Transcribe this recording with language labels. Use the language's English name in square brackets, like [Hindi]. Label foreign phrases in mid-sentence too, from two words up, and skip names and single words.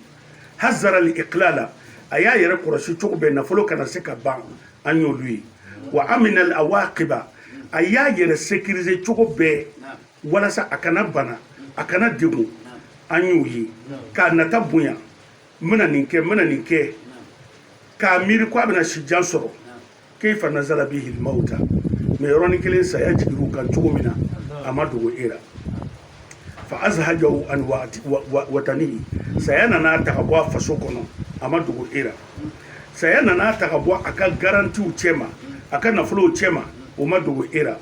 [Arabic] حذر الإقلال [Bambara] a y'a yɛrɛ kɔlɔsi cogo bɛɛ nafolo kana se ka ban an y'olu ye. [Arabic] وأمن العواقب [Bambara] a y'a yɛrɛ sécuriser cogo bɛɛ walasa a kana bana a kana degun an y'o ye. K'a nata bonya n bɛna nin kɛ k'a miiri ko a bɛna si jan sɔrɔ [Arabic] كيف نزل به الموت [Bambara] mais yɔrɔnin kelen saya jigir'u kan cogo min na a ma dogo e la. [Arabic] فأزعجه عن وطنه [Bambara] saya nana ta ka bɔ a faso kɔnɔ a ma dogo e la. Saya nana ta ka bɔ a ka garantiw cɛ ma a ka nafolow cɛ ma o ma dogo e la.